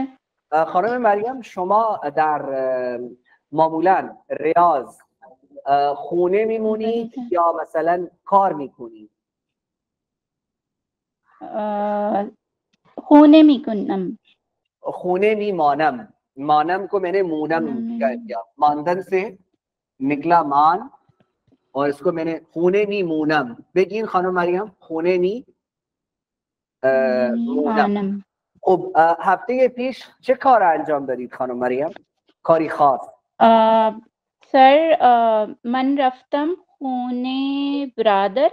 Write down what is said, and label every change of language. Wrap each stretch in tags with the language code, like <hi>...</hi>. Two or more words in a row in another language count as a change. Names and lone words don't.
<fa>خانم مریم شما در معمولا ریاض خونه میمونید یا مثلا کار میکنید؟ خونه میکنم. خونه میمانم. مانم</fa> <hi>کو मैंने मूनम कह दिया, मानदन से निकला मान और इसको मैंने</hi> <fa>خونه می مونم. بگین خانم مریم خونه می مونم. خب هفته پیش چه کار انجام دادید خانم مریم؟ کاری خاص؟ سر من رفتم خونه برادر.</fa>